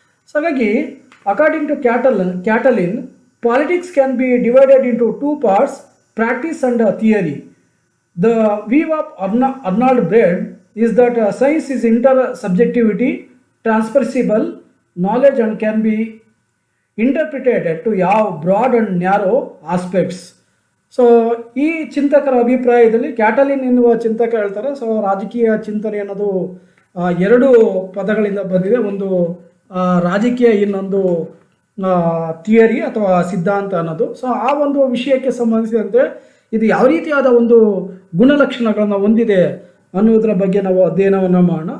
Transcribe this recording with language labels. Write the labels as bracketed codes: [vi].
[en] So ಹಾಗಾಗಿ according to Catlin, politics can be divided into 2 parts, practice and theory. The view of Arnold Brecht is that science is inter-subjectivity, transperceivable knowledge and can be interpreted to have broad and narrow aspects. [kn] So ಈ ಚಿಂತಕರ ಅಭಿಪ್ರಾಯದಲ್ಲಿ ಕ್ಯಾಟಲಿನ್ ಎನ್ನುವ ಚಿಂತಕ ಹೇಳ್ತಾರೆ, so ರಾಜಕೀಯ ಚಿಂತನೆ ಅನ್ನೋದು 2 ಪದಗಳಿಂದ ಬಂದಿದೆ. ಒಂದು ರಾಜಕೀಯ, ಇನ್ನೊಂದು ಥಿಯರಿ ಅಥವಾ ಸಿದ್ಧಾಂತ ಅನ್ನೋದು. ಸೊ ಆ ಒಂದು ವಿಷಯಕ್ಕೆ ಸಂಬಂಧಿಸಿದಂತೆ ಇದು ಯಾವ ರೀತಿಯಾದ ಒಂದು ಗುಣಲಕ್ಷಣಗಳನ್ನು ಹೊಂದಿದೆ ಅನ್ನೋದರ ಬಗ್ಗೆ ನಾವು ಅಧ್ಯಯನವನ್ನು ಮಾಡೋಣ.